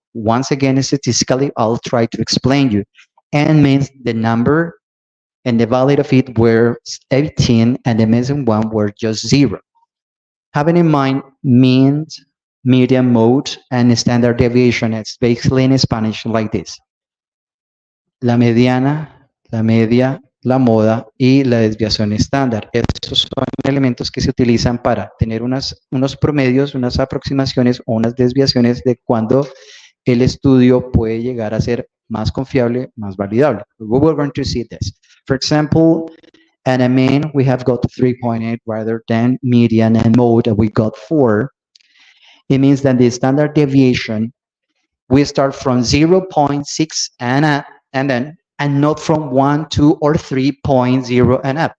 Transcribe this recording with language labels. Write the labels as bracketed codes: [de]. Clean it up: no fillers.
[en] Once again, statistically, I'll try to explain you. N means the number, and the value of it were 18, and the missing one were just 0. Having in mind mean, median, mode, and standard deviation, it's basically in Spanish like this. [es] La mediana, la media, la moda y la desviación estándar. Estos son elementos que se utilizan para tener unos promedios, unas aproximaciones o unas desviaciones de cuando el estudio puede llegar a ser más confiable, más validable. [en] We're going to see this. For example, at a mean, we have got 3.8 rather than median and mode, we got 4. It means that the standard deviation, we start from 0.6 and not from 1, 2, or 3.0 and up.